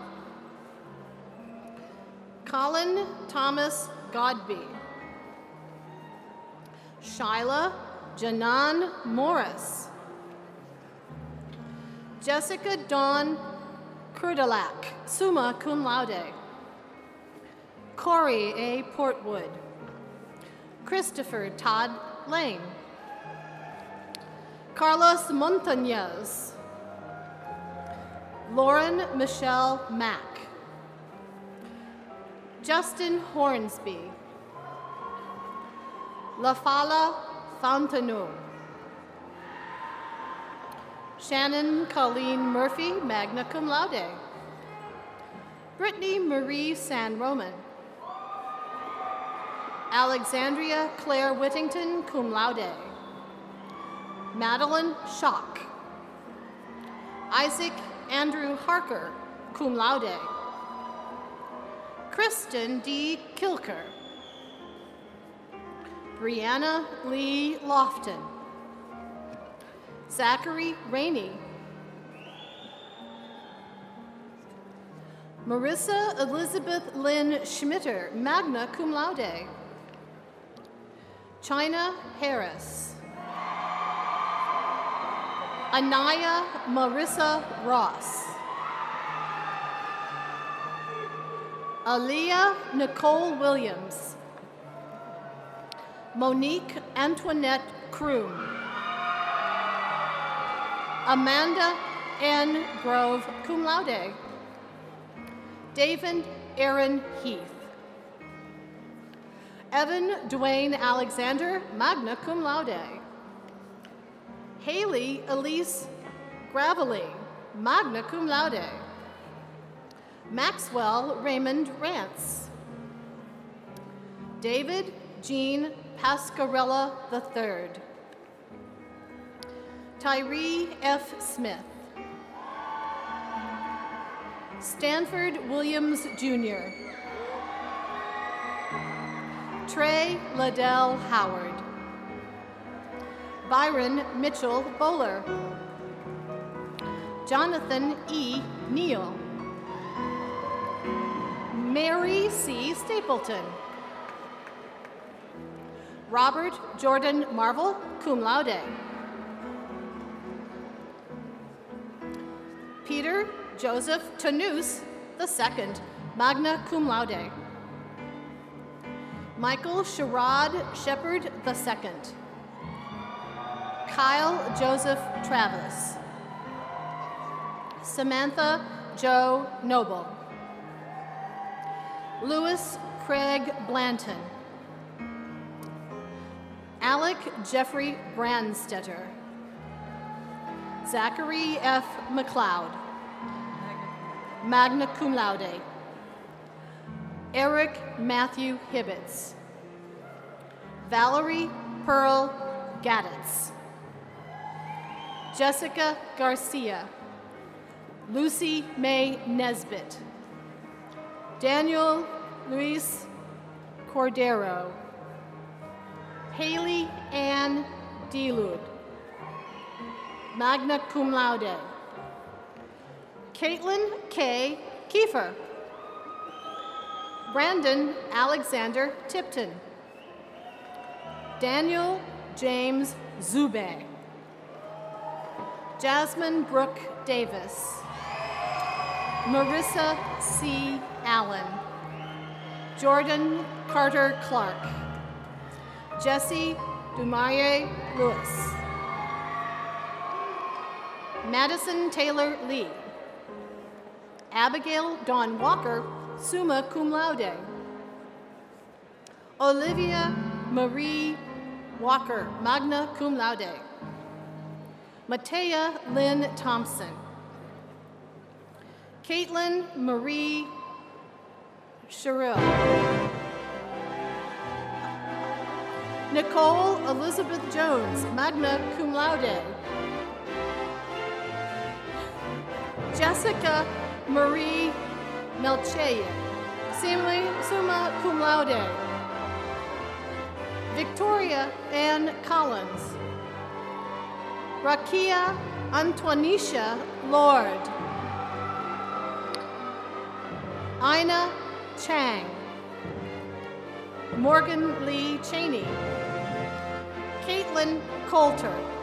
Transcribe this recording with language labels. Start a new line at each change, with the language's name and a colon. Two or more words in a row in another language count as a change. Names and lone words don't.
English: Colin Thomas Godby. Shyla Janan Morris. Jessica Dawn Kurdalak,
Latin: summa cum laude.
English: Corey A. Portwood. Christopher Todd Lane. Carlos Montañez. Lauren Michelle Mack. Justin Hornsby. LaFala Fontenot. Shannon Colleen Murphy,
Latin: magna cum laude.
English: Brittany Marie San Roman. Alexandria Claire Whittington,
Latin: cum laude.
English: Madeline Schock. Isaac Andrew Harker,
Latin: cum laude.
English: Kristen D. Kilker. Brianna Lee Lofton. Zachary Rainey. Marissa Elizabeth Lynn Schmitter,
Latin: magna cum laude.
English: China Harris. Anaya Marissa Ross. Aaliyah Nicole Williams. Monique Antoinette Kroom. Amanda N. Grove,
Latin: cum laude.
English: David Aaron Heath. Evan Dwayne Alexander,
Latin: magna cum laude.
English: Haley Elise Gravely,
Latin: magna cum laude.
English: Maxwell Raymond Rance. David Jean Pascarella III. Tyree F. Smith. Stanford Williams Jr. Trey Liddell Howard. Byron Mitchell Bowler. Jonathan E. Neal. Mary C. Stapleton. Robert Jordan Marvel,
Latin: cum laude.
English: Peter Joseph Tanous II,
Latin: magna cum laude.
English: Michael Sherrod Shepard II. Kyle Joseph Travis. Samantha Jo Noble. Louis Craig Blanton. Alec Jeffrey Brandstetter. Zachary F. McLeod,
Latin: magna cum laude.
English: Eric Matthew Hibbets. Valerie Pearl Gadditz. Jessica Garcia. Lucy May Nesbitt. Daniel Luis Cordero. Haley Ann Delud,
Latin: magna cum laude.
English: Caitlin K. Kiefer. Brandon Alexander Tipton. Daniel James Zube. Jasmine Brooke Davis. Marissa C. Allen. Jordan Carter Clark. Jesse Dumaye Lewis. Madison Taylor Lee. Abigail Dawn Walker,
Latin: summa cum laude.
English: Olivia Marie Walker,
Latin: magna cum laude.
English: Matea Lynn Thompson. Caitlin Marie Sherrill. Nicole Elizabeth Jones,
Latin: magna cum laude.
English: Jessica Marie Melcheye,
Latin: summa cum laude.
English: Victoria Ann Collins. Rakia Antonisha Lord. Ina Chang. Morgan Lee Cheney. Caitlin Coulter.